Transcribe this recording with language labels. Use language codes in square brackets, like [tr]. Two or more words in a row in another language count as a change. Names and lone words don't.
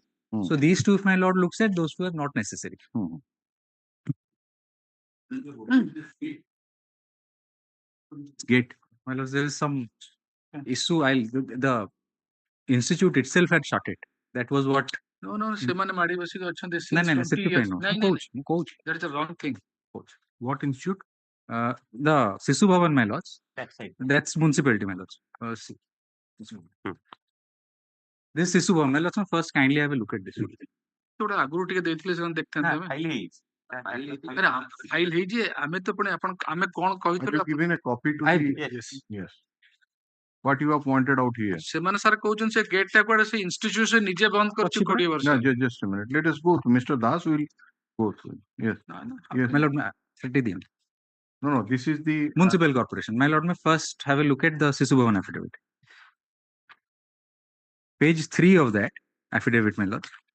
[en] So these two, if my lord looks at, those two are not necessary. Gate. My lords, there is some issue. The institute itself had shut it. That was what. No, [or] ସେମାନେ ମାଡି ବସିକି ଅଛନ୍ତି [en] No, since no, 20 years. coach. That is the wrong thing. Coach. What institute? The Sishu Bhavan, my lords. That side. That's municipality, my lords. This Sishu Bhavan, my lords. First, kindly have a look at this. [or] ଗୋଟେ ଆଗରୁ ଟିକେ ଦେଇଥିଲେ ସେମାନେ ଦେଖିଥାନ୍ତେ ଆମେ ଫାଇଲ ହେଇଛି ଆମେ ତ ପୁଣି ଆପଣ ଆମେ କଣ କହିଥିଲୁ [en] given a copy to yes. What you have pointed out here. [or] ସେମାନେ ସାର୍ କହୁଛନ୍ତି ସେ ଗେଟ୍ ଟା କୁଆଡେ ସେ ଇନଷ୍ଟିଟ୍ୟୁସନ ନିଜେ ବନ୍ଦ କରିଛି 20 ବର୍ଷ। [en] No, just a minute. Let us go to Mr. Das. Will go through. Yes. Yes. My lord, no. This is the municipal corporation. My lord, may first have a look at the Sishu Bhavan affidavit. Page 3 of that affidavit, my lord.